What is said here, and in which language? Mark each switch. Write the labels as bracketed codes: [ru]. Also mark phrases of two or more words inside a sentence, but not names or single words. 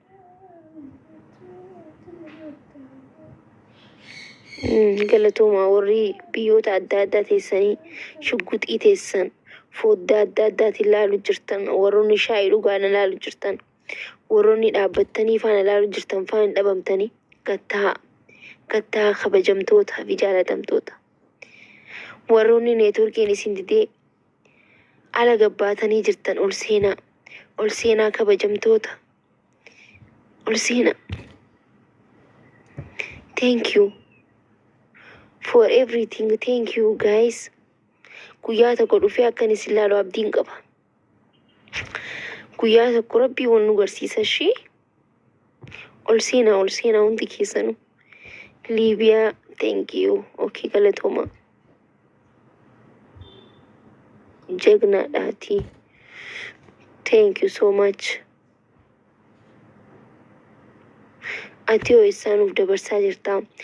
[om] Galatoomaa warri biyyoota adda addaa teessanii shugguxii teessan foddaa adda addaatiin ilaalu jirtan, warroonni shaayii dhugaan ilaalu jirtan, warroonni dhaabbattanii faana ilaalu jirtan faana hin dhabamtanii gattaa kabajamtoota fi jaalatamtoota. Warroonni neetworkiin isin didee ala gabbaatanii jirtan ol seenaa kabajamtoota. Ol seenaa. [en] Thank you for everything. Thank you guys. [om] Guyyaa tokko dhufee akkanis ilaalu abdiin qaba. Guyyaa tokko rabbii wal nu garsiisa ishee. Ol seenaa hundi keessanuu. Liibiyaa, [en] thank you. Okay, galatooma. [om] Jagnaadhaati. [en] Thank you so much. [om] Ati yoo isaanuuf dabarsaa jirta.